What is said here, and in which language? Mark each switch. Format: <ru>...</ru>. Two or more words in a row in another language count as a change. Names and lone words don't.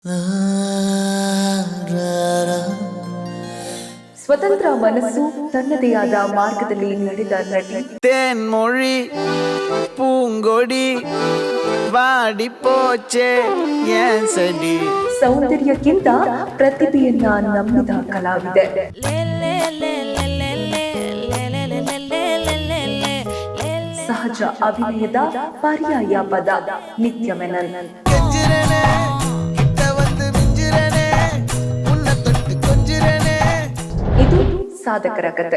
<kn>ಸ್ವತಂತ್ರ ಮನಸ್ಸು, ತನ್ನದೇ ಆದ ಮಾರ್ಗದಲ್ಲಿ ನಡೆದ ನಟಿ.</kn> <ta>தேன்மொழி பூங்கொடி வாடி போச்சே ஏன் செடி.</ta> <kn>ಸೌಂದರ್ಯಕ್ಕಿಂತ ಪ್ರತಿಭೆಯನ್ನ ನಂಬಿದ ಕಲಾವಿದೆ. ಸಹಜ ಅಭಿನಯದ ಪರ್ಯಾಯ ಪದ ನಿತ್ಯ ಮೆನನ್. ಇದು ಸಾಧಕರ ಕತೆ.</kn>